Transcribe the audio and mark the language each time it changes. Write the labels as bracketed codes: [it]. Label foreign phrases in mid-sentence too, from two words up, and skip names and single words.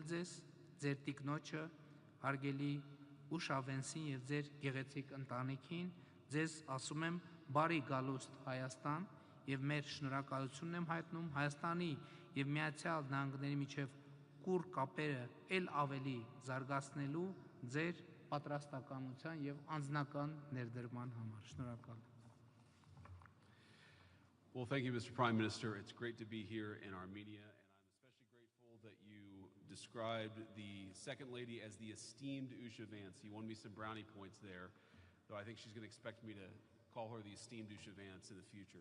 [hy] ձեզ, ձեր տիկնոջը, հարգելի Ուշա Վենսին և ձեր գեղեցիկ ընտանիքին, ձեզ ասում եմ բարի գալուստ Հայաստան և մեր շնորհակալությունն եմ հայտնում Հայաստանի և Միացյալ Նահանգների միջև կուռ կապերը էլ ավելի զարգացնելու ձեր պատրաստակամության և անձնական ներդրման համար։ Շնորհակալ եմ։ [en] Well, thank you, Mr. Prime Minister. It's great to be here in Armenia, and I'm especially grateful that you described the Second Lady as the esteemed Usha Vance. You won me some brownie points there, though I think she's going to expect me to call her the esteemed Usha Vance in the future.